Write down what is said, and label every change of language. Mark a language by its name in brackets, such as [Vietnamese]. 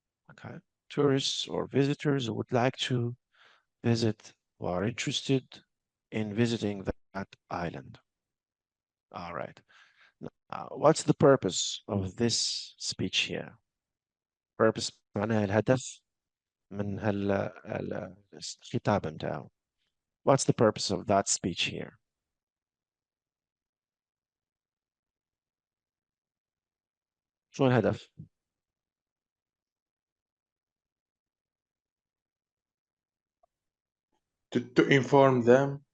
[English] Okay, tourists or visitors who would like to visit or are interested in visiting that island. All right. What's the purpose of this speech here? [Arabic] Purpose معناها الهدف من الخطاب نتاعو. [English] What's the purpose of that speech here? [Arabic] شو الهدف؟ [English] to inform them,